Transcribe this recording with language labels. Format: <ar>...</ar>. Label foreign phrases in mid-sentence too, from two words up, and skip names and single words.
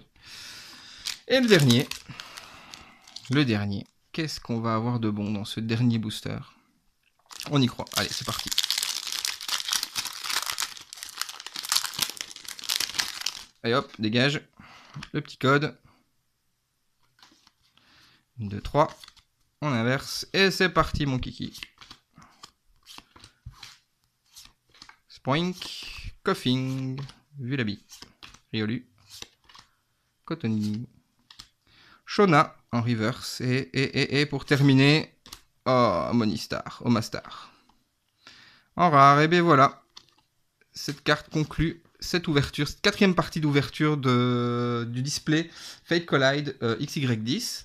<fr>Et le dernier, qu'est-ce qu'on va avoir de bon dans ce dernier booster? On y croit. Allez, c'est parti. Allez hop, dégage. Le petit code. 1, 2, 3. On inverse. Et c'est parti, mon kiki. Spoink. Koffing. Vulabi. Riolu. Cotony. Shona en reverse. Et pour terminer, oh, Monistar, Omastar. En rare, et bien voilà. Cette carte conclut cette ouverture, cette quatrième partie d'ouverture du display Fate Collide XY10.</fr>